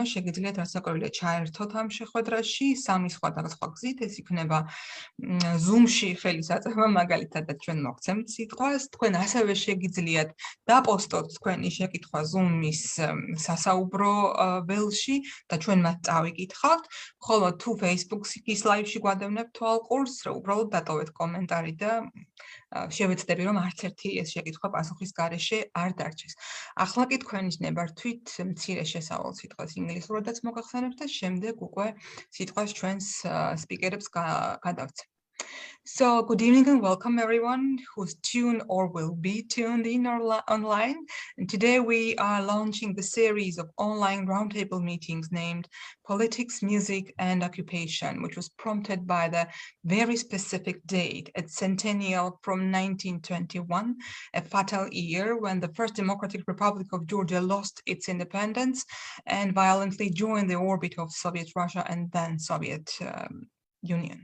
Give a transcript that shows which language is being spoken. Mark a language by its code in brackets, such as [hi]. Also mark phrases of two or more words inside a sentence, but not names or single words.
[ka] შეგიძლიათ რასაკვირველია ჩაერთოთ ამ შეხვედრაში, 3 სხვადასხვა გზით, ეს იქნება Zoom-ში ხელისაწვდომა, მაგალითად ჩვენ მოგცემთ სიტყვას, თქვენ ასევე შეგიძლიათ დაპოსტოთ თქვენი შეკითხვა Zoom-ის სასაუბრო ველში და ჩვენ მათ წავიკითხავთ, ხოლო თუ Facebook-ის live-ში გვადევნებთ თვალყურს, უბრალოდ დატოვეთ კომენტარი და შევეცდები, რომ არც ერთი ეს შეკითხვა პასუხის გარეშე არ დარჩეს. ახლა კი თქვენის ნებართვით მცირე შესავალ სიტყვას ინგლისურადაც მოგახსენებთ და შემდეგ უკვე სიტყვას ჩვენს სპიკერებს გადავცემ. [en] So, good evening and welcome everyone who's tuned or will be tuned in online. And today we are launching the series of online roundtable meetings named Politics, Music and Occupation, which was prompted by the very specific date at centennial from 1921, a fatal year when the First Democratic Republic of Georgia lost its independence and violently joined the orbit of Soviet Russia and then Soviet Union.